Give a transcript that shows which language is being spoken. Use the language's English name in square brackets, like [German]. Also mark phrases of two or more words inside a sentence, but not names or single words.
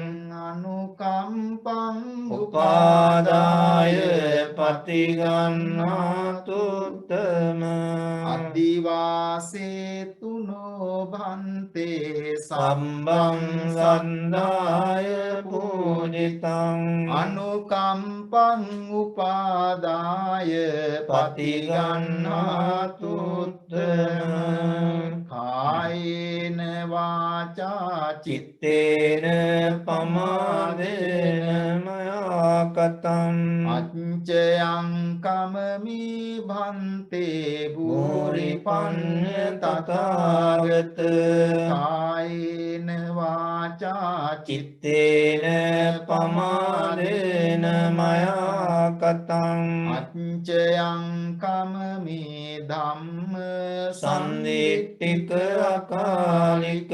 [Pali] අනුකම්පං උපාදාය පතිගන්හාතුත්තම අදිවාසේ තුනෝ භන්තේ සම්බං සන්දාය පූජිතං අනුකම්පං උපාදාය පතිගන්හාතුත්තම කායේන වාචා චිත්තේන පමාදේන මයා කතං අච්චයං කමමි භන්තේ භූරි පඤ්ඤ තථාගත කායේන වාචා චිත්තේන පමාදේන මයා කතං අච්චයං කමමි ධම්ම සන්දිට්ඨික අකාලික